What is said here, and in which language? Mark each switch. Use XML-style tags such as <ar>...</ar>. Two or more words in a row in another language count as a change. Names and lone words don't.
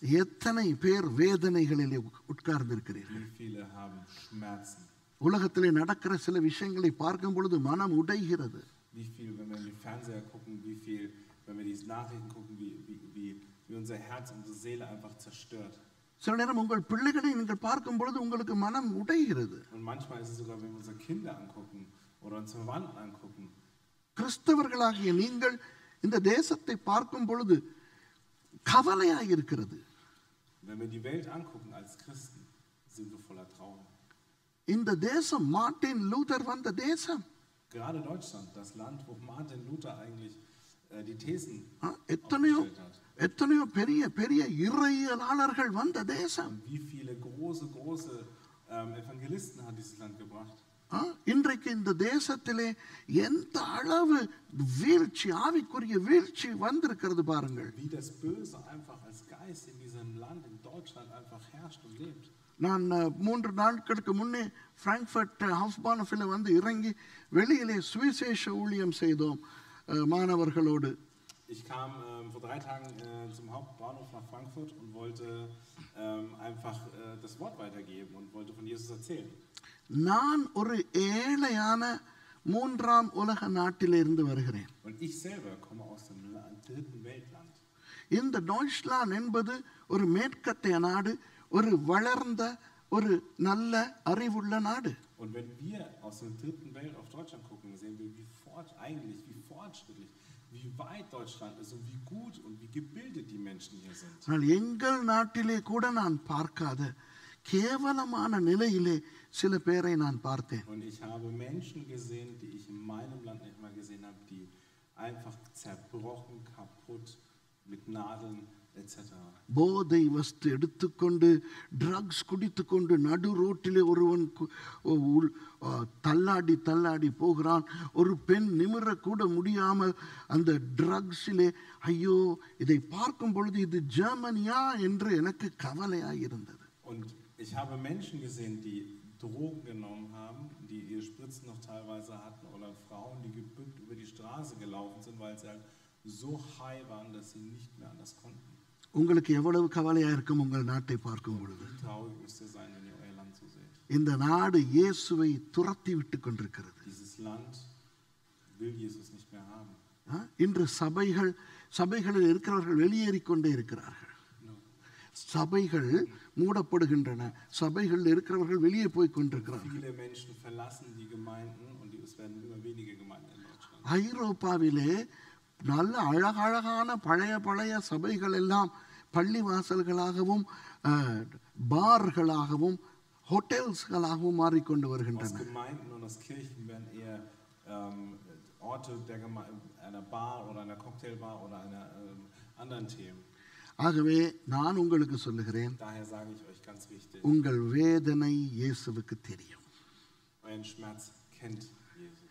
<ta>எத்தனை பேர் வேதனைகளிலே உட்கார்ந்திருக்கிறீர்கள்?</ta> <de>Wie viele haben Schmerzen?</de> <ta>உலகத்திலே நடக்கிற சில விஷயங்களை பார்க்கும் பொழுது மனம் உடைகிறது.</ta> <de>Wie viel, wenn wir in den Fernseher gucken, wie viel, wenn wir die Nachrichten gucken, wie unser Herz, unsere Seele einfach zerstört.</de> <ta>சில நேரம் உங்கள் பிள்ளைகளை நீங்கள் பார்க்கும் பொழுது உங்களுக்கு மனம் உடைகிறது.</ta> <de>Und manchmal ist es sogar, wenn wir unsere Kinder angucken oder unsere Verwandten angucken.</de> <ta>கிறிஸ்தவர்களாகிய நீங்கள் இந்த தேசத்தை பார்க்கும் பொழுது கவலையாக இருக்கிறது.</ta> <de>Wenn wir die Welt angucken als Christen, sind wir voller Trauer.</de> <ta>இந்த தேசம் மார்ட்டின் லூதர் வந்த தேசம்.</ta> <de>Gerade Deutschland, das Land, wo Martin Luther eigentlich die Thesen</de> <ta>எத்தனையோ</ta> <de>aufgestellt hat.</de> <ta>எத்தனையோ பெரிய பெரிய இறையியலாளர்கள் வந்த தேசம்.</ta> <de>Und wie viele große Evangelisten hat dieses Land gebracht.</de> <ta>இன்றைக்கு இந்த தேசத்திலே எந்த அளவு வீழ்ச்சி, ஆவிக்குரிய வீழ்ச்சி வந்திருக்கிறது பாருங்கள்.</ta> <de>Wie das Böse einfach als Geist in diesem Land, in Deutschland einfach herrscht und lebt.</de> <ta>நான் 3 நாட்களுக்கு முன்னே பிராங்க்ஃபர்ட் ஹாஃபானஃபில் வந்து இறங்கி வெளியிலே சுவிசேஷ ஊழியம் செய்தோம் மாணவர்களோடு.</ta> <de>Ich kam vor 3 Tagen zum Hauptbahnhof nach Frankfurt und wollte einfach das Wort weitergeben und wollte von Jesus erzählen.</de> <ta>நான் ஒரு ஏழையான 3ஆம் உலக நாட்டிலிருந்து வருகிறேன்.</ta> <de>Und ich selber komme aus dem dritten Weltland.</de> <ta>இந்த டாய்ச்லாந்து என்பது ஒரு மேற்கத்திய நாடு, ஒரு வளர்ந்த, ஒரு நல்ல அறிவுள்ள நாடு.</ta> <de>Und wenn wir aus der dritten Welt auf Deutschland gucken, sehen wir, wie fortschrittlich, wie weit Deutschland ist und wie gut und wie gebildet die Menschen hier sind.</de> <ta>ஆனால் எங்கள் நாட்டிலே கூட நான் பார்க்காத கேவலமான நிலையிலே சில பேரை நான் பார்த்தேன்.</ta> <de>Und ich habe Menschen gesehen, die ich in meinem Land nicht mal gesehen habe, die einfach zerbrochen, kaputt, mit Nadeln etc.</de> <ta>போதை வஸ்து எடுத்துக்கொண்டு ட்ரக்ஸ் குடித்துக்கொண்டு நடு ரோட்டிலே ஒருவன் தள்ளாடி தள்ளாடி போகிறான். ஒரு பெண் நிமிரக்கூட முடியாமல் அந்த ட்ரக்ஸிலே. ஐயோ, இதை பார்க்கும் பொழுது இது ஜெர்மனியா என்று எனக்கு கவலையாக இருந்தது.</ta> <de>Und ich habe Menschen gesehen, die Drogen genommen haben, die ihre Spritzen noch teilweise hatten, oder Frauen, die gebückt über die Straße gelaufen sind, weil sie halt so high waren, dass sie nicht mehr anders konnten.</de> <ta>உங்களுக்கு எவ்வளவு கவலையா இருக்கும் உங்கள் நாட்டை பார்க்கும் பொழுது?</ta> <de>Wie traurig müsst ihr sein, wenn ihr euer Land so seht.</de> <ta>இந்த நாடு இயேசுவை துரத்தி விட்டு கொண்டிருக்கிறது.</ta> <de>Dieses Land will Jesus nicht mehr haben.</de> <ta>இன்று சபைகளில் இருக்கிறவர்கள் வெளியேறிக்கொண்டே இருக்கிறார்கள். சபைகள் மூடப்படுகின்றன. சபைகளில் இருக்கிறவர்கள் வெளியே போய் கொண்டிருக்கிறார்கள்.</ta> <de>Viele Menschen verlassen die Gemeinden und es werden immer weniger Gemeinden in Deutschland.</de> <ta>ஐரோப்பாவிலே நல்ல அழகழகான பழைய சபைகள் எல்லாம் பள்ளிவாசல்களாகவும் பார்களாகவும் ஹோட்டல்ஸ்களாகவும் மாறிக்கொண்டு</ta> <de>Aus</de> <ta>வருகின்றன.</ta> <de>Gemeinden und aus Kirchen werden eher Orte einer Bar oder einer Cocktailbar oder einer anderen Themen.</de> <ta>ஆகவே நான் உங்களுக்கு சொல்லுகிறேன்,</ta> <de>Daher sage ich euch ganz wichtig,</de> <ta>உங்கள் வேதனை இயேசுவுக்கு தெரியும்.</ta> <de>euren Schmerz kennt Jesus.</de>